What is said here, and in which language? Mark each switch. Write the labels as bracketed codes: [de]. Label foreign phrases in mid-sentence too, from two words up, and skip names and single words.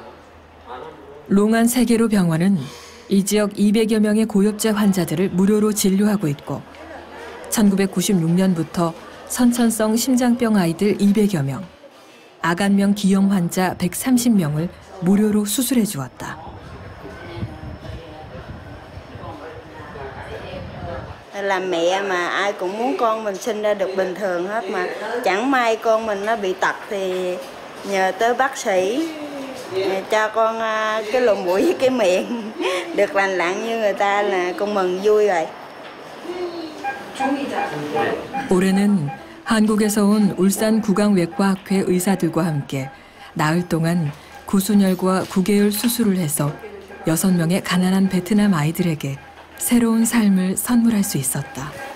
[ko] 롱안 세계로 병원은 이 지역 200여 명의 고엽제 환자들을 무료로 진료하고 있고 1996년부터 선천성 심장병 아이들 200여 명, 아간명 기형 환자 130명을 무료로 susur해 주었다. [vi] Làm mẹ mà ai cũng muốn con mình sinh ra được bình thường hết mà chẳng may con mình nó bị tật thì nhờ tới bác sĩ cho con cái lùm mũi với cái miệng được lành lặn như người ta là con mừng vui rồi. [ko] 올해는 한국에서 온 울산 구강외과학회 의사들과 함께 나흘 동안 구순혈과 구개열 수술을 해서 6명의 가난한 베트남 아이들에게 새로운 삶을 선물할 수 있었다.